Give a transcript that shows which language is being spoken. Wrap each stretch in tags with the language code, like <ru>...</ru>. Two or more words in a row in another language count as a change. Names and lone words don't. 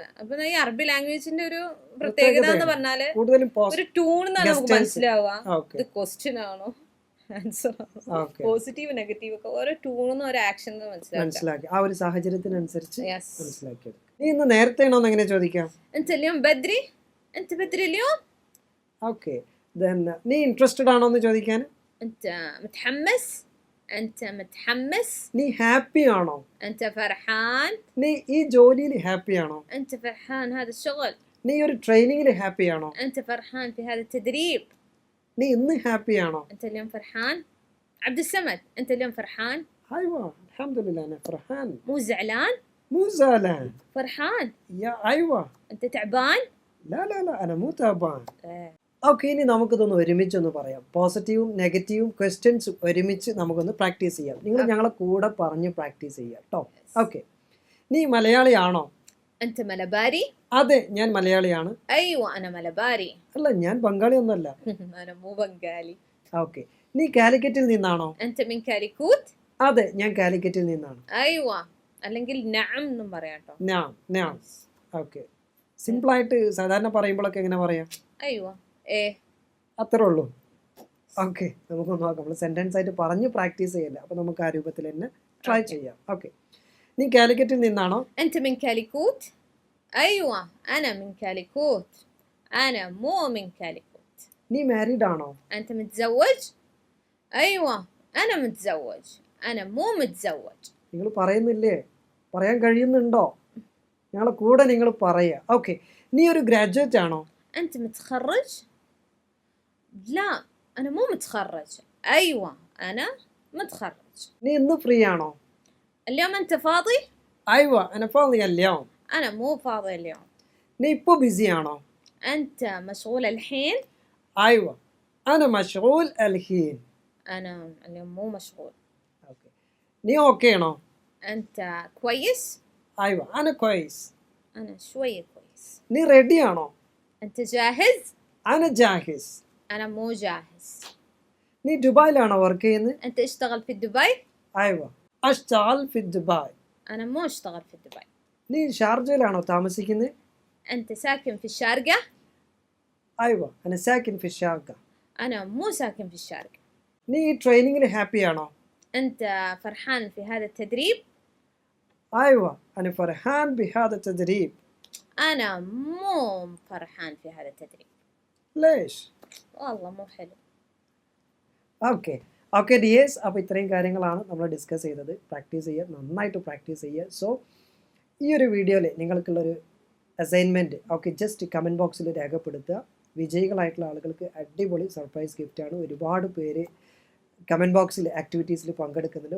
<ml>അപ്പൊ ഈ അറബി ലാംഗ്വേജിന്റെ ഒരു പ്രത്യേകത എന്ന് പറഞ്ഞാല് ഒരു ട്യൂൺ നമുക്ക് മനസ്സിലാവുക ഇത് ക്വസ്റ്റ്യൻ ആണോ ആൻസർ ആണോ,</ml> <en>positive negative</en> <ml>ഒക്കെ ഓരോ ട്യൂണും ഒരു ആക്ഷൻ മനസ്സിലാക്കി ആ ഒരു സാഹചര്യത്തിനനുസരിച്ച് മനസ്സിലാക്കി. നീ ഇന്ന് നേരത്തെ ആണോ എങ്ങനെ ചോദിക്കാം?</ml> <ar>بدري، بدري اليوم.</ar> <ml>ഓക്കെ, നീ ഇൻട്രസ്റ്റഡ് ആണോ എന്ന് ചോദിക്കാൻ?</ml> <ar>أنت متحمس. أنت متحمس.</ar> <ml>നീ ഹാപ്പി ആണോ?</ml> <ar>أنت فرحان.</ar> <ml>നീ ഈ ജോലിയിൽ ഹാപ്പി ആണോ?</ml> <ar>أنت فرحان هذا الشغل.</ar> <ml>നീ ഒരു ട്രെയിനിങ്ങിൽ ഹാപ്പി ആണോ?</ml> <ar>أنت فرحان في هذا التدريب.</ar> <ml>നീ ഇന്ന് ഹാപ്പി ആണോ?</ml> <ar>أنت اليوم فرحان. عبدالسمد أنت اليوم فرحان؟ أيوة الحمد لله أنا فرحان. مو زعلان؟ مو زعلان. فرحان. يا أيوة. أنت تعبان؟ لا لا لا أنا مو تعبان.</ar> <ml>ഓക്കെ, ഇനി നമുക്കിതൊന്ന് ഒരുമിച്ചൊന്ന് പറയാം. പോസിറ്റീവും നെഗറ്റീവും ക്വസ്റ്റ്യൻസ് ഒരുമിച്ച് നമുക്കൊന്ന് പ്രാക്ടീസ് ചെയ്യാം. നിങ്ങൾ ഞങ്ങളെ കൂടെ പറഞ്ഞ് പ്രാക്ടീസ് ചെയ്യാം കേട്ടോ. ഓക്കെ, നീ മലയാളിയാണോ?</ml> <ar>أنت ملباري؟</ar> <ml>അതെ, ഞാൻ മലയാളിയാണ്.</ml> <ar>أيوة أنا ملباري.</ar> <ml>അല്ല, ഞാൻ ബംഗാളി ഒന്നുമല്ല.</ml> <ar>أنا مو بنغالي.</ar> <ml>ഓക്കെ, നീ കാലിക്കറ്റിൽ നിന്നാണോ?</ml> <ar>أنت من كاليكوت؟</ar> <ml>അതെ, ഞാൻ കാലിക്കറ്റിൽ നിന്നാണ്. أيوة അല്ലെങ്കിൽ നഅം എന്നും പറയാം കേട്ടോ.</ml> <ar>നഅം.</ar> <ml>ഓക്കെ, സിമ്പിൾ ആയിട്ട് സാധാരണ പറയുമ്പോഴൊക്കെ എങ്ങനെ പറയാം?</ml> <ar>أيوة</ar> <ml>അത്രേ ഉള്ളൂ. ഓക്കെ, നമുക്ക് നോക്കാം. നമ്മൾ സെന്റൻസ് ആയിട്ട് പറഞ്ഞ് പ്രാക്ടീസ് ചെയ്യില്ല, അപ്പൊ നമുക്ക് ആ രൂപത്തിൽ തന്നെ ട്രൈ ചെയ്യാം. ഓക്കെ, നീ കാലിക്കറ്റിൽ നിന്നാണോ?</ml> <ar>أنت من كاليكوت؟ أيوة أنا من كاليكوت. أنا مو من كاليكوت.</ar> <ml>നീ മാരീഡ് ആണോ?</ml> <ar>أنت متزوج؟ أيوة أنا متزوج. أنا مو متزوج.</ar> <ml>നിങ്ങൾ പറയുന്നില്ലേ? പറയാൻ കഴിയുന്നുണ്ടോ? ഞങ്ങളെ കൂടെ നിങ്ങൾ പറയാ. ഓക്കെ, നീ ഒരു ഗ്രാജുവേറ്റ് ആണോ?</ml> <ar>أنت متخرج؟ لا أنا مو متخرج. أيوة أنا متخرج.</ar> <ml>നീ ഇന്ന് ഫ്രീ ആണോ?</ml> <ar>اليوم أنت فاضي؟ أيوة أنا فاضي اليوم. أنا مو فاضي اليوم.</ar> <ml>നീ ഇപ്പോൾ ബിസി ആണോ?</ml> <ar>أنت مشغول الحين؟ أيوة أنا مشغول الحين. أنا اليوم مو مشغول. أوكي.</ar> <ml>നീ ഓക്കേ ആണോ?</ml> <ar>أنت كويس؟ أيوة أنا كويس. أنا شوية كويس.</ar> <ml>നീ റെഡി ആണോ?</ml> <ar>أنت جاهز؟ أنا جاهز. أنا مو جاهز.</ar> <ml>നീ ദുബായിലാണോ വർക്ക് ചെയ്യുന്നത്?</ml> <ar>أنت اشتغل في دبي؟ أيوة أشتغل في دبي. أنا مو اشتغل في دبي.</ar> <ml>നീ ഷാർജയിലാണോ താമസിക്കുന്നത്?</ml> <ar>أنت ساكن في الشارقة؟ أيوة أنا ساكن في الشارقة. أنا مو ساكن في الشارقة.</ar> <ml>നീ ഈ ട്രെയിനിങ്ങിൽ ഹാപ്പി ആണോ?</ml> <ar>أنت فرحان في هذا التدريب؟ أيوة أنا فرحان بهذا التدريب. أنا مو فرحان في هذا التدريب. ليش؟ والله مو حلو.</ar> <en>okay dears,</en> <ml>അപ്പോൾ ഇത്രയും കാര്യങ്ങളാണ് നമ്മൾ ഡിസ്കസ് ചെയ്തത്. പ്രാക്ടീസ് ചെയ്യുക, നന്നായിട്ട് പ്രാക്ടീസ് ചെയ്യുക. സോ ഈ ഒരു വീഡിയോയിൽ നിങ്ങൾക്കുള്ളൊരു</ml> <en>assignment just comment</en> <ml>ബോക്സിൽ രേഖപ്പെടുത്തുക. വിജയികളായിട്ടുള്ള ആളുകൾക്ക് അടിപൊളി സർപ്രൈസ് ഗിഫ്റ്റാണ്. ഒരുപാട് പേര് കമൻറ്റ് ബോക്സിൽ ആക്ടിവിറ്റീസിൽ പങ്കെടുക്കുന്നുണ്ട്.</ml>